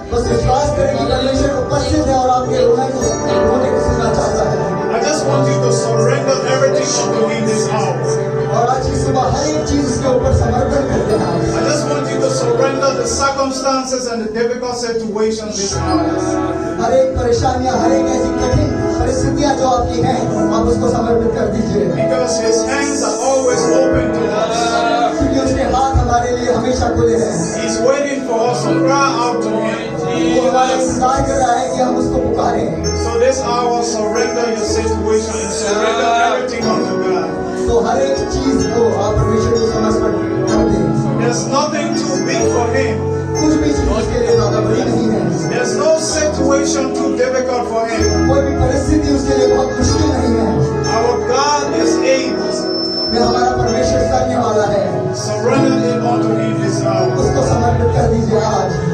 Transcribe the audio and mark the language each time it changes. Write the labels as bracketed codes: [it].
[hi] बस विश्वास करें कि परमेश्वर उपस्थित है और आपके रोने को सुनना चाहता है. [en] I just just want you to surrender everything unto Him this hour. [hi] और आज की सुबह हर एक चीज उसके ऊपर समर्पण करते हैं [en] I just want you to surrender the circumstances and the difficult situations this hour. [hi] हर एक परेशानियां, हर एक ऐसी कठिन परिस्थितियां जो आपकी हैं, आप उसको समर्पित कर दीजिए, [en] Because His hands are always open to us. [hi] क्योंकि उसके हाथ हमारे लिए हमेशा खुले हैं। [en] He's waiting for us to cry out to Him. [hi] वो हमारा इंतजार कर रहा है कि हम उसको पुकारें। [en] So this hour, surrender your situation and surrender everything unto God. [hi] तो हर एक चीज को आप परमेश्वर को समर्पण कर दें। [en] There's nothing too big for Him. [hi] कुछ भी चीज उसके लिए ज्यादा बड़ी नहीं है। [en] There's no situation too difficult for Him. [hi] कोई भी परिस्थिति उसके लिए बहुत मुश्किल नहीं है। [en] Our God is able. [hi] वे हमारा परमेश्वर करने वाला है। [en] Surrender it unto Him this hour. [hi] उसको समर्पित कर दीजिए आज।